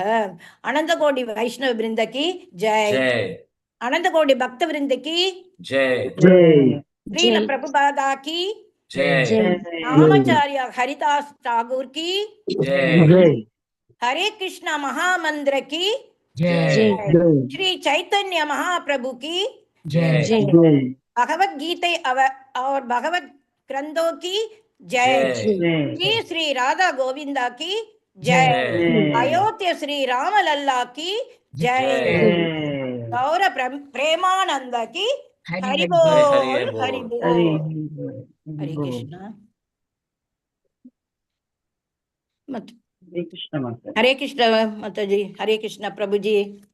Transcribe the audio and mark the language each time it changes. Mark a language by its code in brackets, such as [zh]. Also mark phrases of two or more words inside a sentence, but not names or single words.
[hi] अनंतकोटि वैष्णव वृंद की जय, अनंतकोटि भक्त वृंद की जय, श्रील प्रभुपाद की जय, रामाचार्य हरिदास ठाकुर की जय, हरे कृष्णा महामंत्र की जय, श्री चैतन्य महाप्रभु की जय, भगवत गीता और भगवत ग्रंथों की जय, श्री श्री राधा गोविंदा की जय, अयोध्या श्री राम लल्ला की जय, गौर प्रेमानंद की हरि बोल हरि बोल। हरे कृष्णा। हरे कृष्ण माता जी, हरे कृष्ण प्रभु जी।